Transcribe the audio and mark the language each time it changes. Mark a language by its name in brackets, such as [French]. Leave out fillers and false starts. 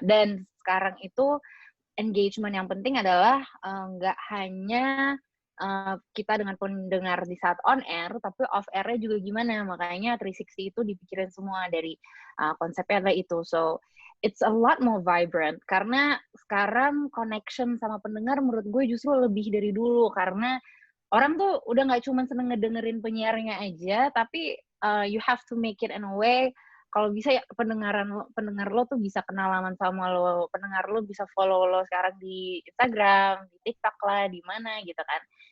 [Indonesian] Dan sekarang itu engagement yang penting adalah nggak hanya kita dengan pendengar di saat on air, tapi off air-nya juga gimana. Makanya 360 itu dipikirin semua dari konsepnya adalah itu. [English] So, it's a lot more vibrant. [Indonesian] Karena sekarang connection sama pendengar menurut gue justru lebih dari dulu. Karena orang tuh udah nggak cuma seneng ngedengerin penyiarnya aja, tapi [English] you have to make it in a way, [Indonesian] kalau bisa ya pendengar lo tuh bisa kenalan sama lo, pendengar lo bisa follow lo sekarang di Instagram, di TikTok lah, di mana gitu kan.